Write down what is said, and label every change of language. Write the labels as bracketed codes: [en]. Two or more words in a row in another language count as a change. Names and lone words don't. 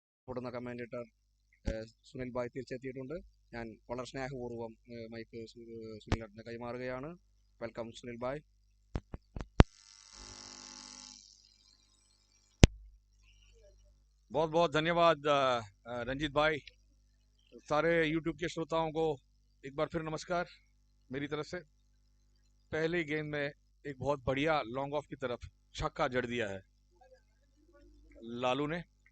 [ml] അറിയപ്പെടുന്ന കമന്റേറ്റർ സുനിൽ ബായ് തിരിച്ചെത്തിയിട്ടുണ്ട്. ഞാൻ വളരെ സ്നേഹപൂർവ്വം മൈക്ക് സുനിലിന് കൈമാറുകയാണ്. വെൽക്കം സുനിൽ ബായ്. [hi] बहुत बहुत धन्यवाद रंजीत भाई. सारे YouTube के श्रोताओं को एक बार फिर नमस्कार मेरी तरफ से. पहले गेंद में एक बहुत बढ़िया [en] long off [hi] की तरफ छक्का जड़ दिया है लालू ने.